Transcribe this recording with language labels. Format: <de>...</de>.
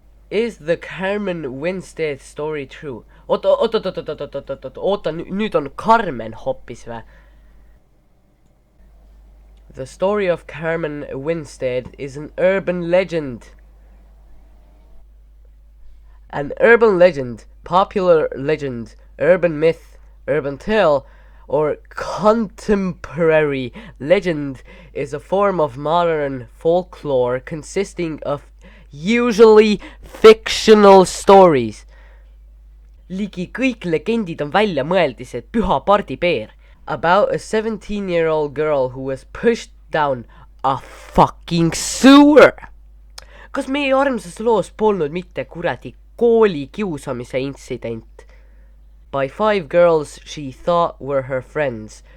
<en>Is the Carmen Winstead story true?</en> <et>Oota, nüüd on Carmen hoppis või?</et> <en>The story of Carmen Winstead is an urban legend. An urban legend, popular legend, urban myth, urban tale, or contemporary legend is a form of modern folklore consisting of usually fictional stories.</en> <et>Ligi kõik legendid on välja mõeldised püha pardipeer.</et> <en>About a 17-year-old girl who was pushed down a fucking sewer.</en> <et>Kas meie armsas loos polnud mitte kuradi kooli kiusamise intsident?</et> <en>By 5 girls she thought were her friends.</en>